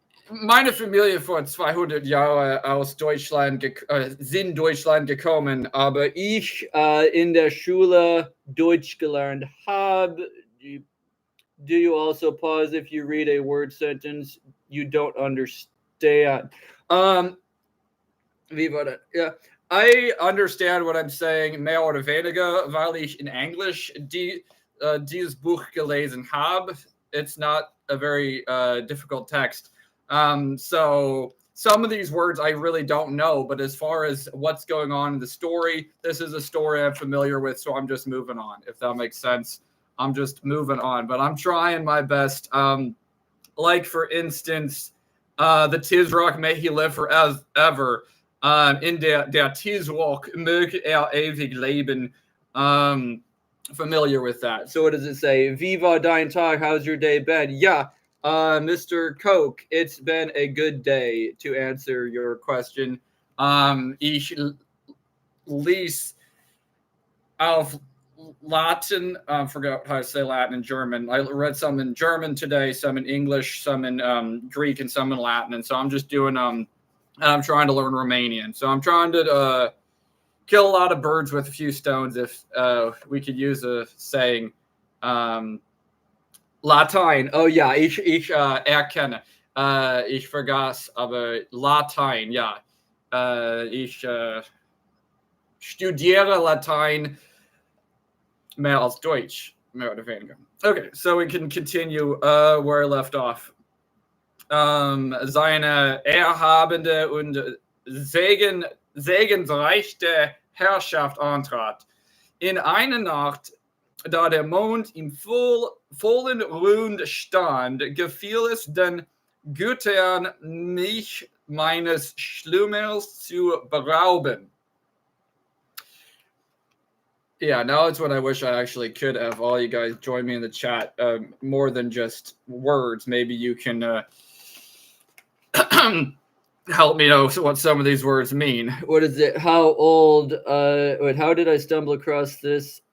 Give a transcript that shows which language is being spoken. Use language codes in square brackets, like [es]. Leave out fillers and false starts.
[de] Meine Familie vor 200 Jahren aus Deutschland sind Deutschland gekommen, aber ich in der Schule Deutsch gelernt habe. [en] Do you also pause if you read a word sentence you don't understand? [de] Wie war das? Yeah. [en] I understand what I'm saying [de] mehr oder weniger, weil ich in Englisch dieses Buch gelesen habe. [en] It's not a very difficult text. So some of these words I really don't know, but as far as what's going on in the story, this is a story I'm familiar with, so I'm just moving on, if that makes sense. I'm just moving on, but I'm trying my best. Like, for instance, the Tisrock, may he live forever. [de] In der Tisrock möge ewig leben. [en] Familiar with that. So what does it say? Viva dein Tag, how's your day been? Yeah, Mr. Coke, it's been a good day, to answer your question. [de] Ich lese auf [en] Latin, forgot how to say Latin in German. I read some in German today, some in English, some in Greek, and some in Latin. And so I'm just doing, I'm trying to learn Romanian. So I'm trying to kill a lot of birds with a few stones, if we could use a saying. [de] Latein, oh ja, ich erkenne. Ich vergaß, aber Latein, ja. Ich studiere Latein mehr als Deutsch, mehr oder weniger. [en] Okay, so we can continue where I left off. [de] Seine erhabende und segensreiche Herrschaft antrat. In einer Nacht, da der Mond im vollen Rund stand, gefiel es den Göttern, mich meines Schlummers zu berauben. [en] Yeah, now it's when I wish I actually could have all you guys join me in the chat, more than just words. Maybe you can help me know what some of these words mean. What is it? How old? Wait, how did I stumble across this?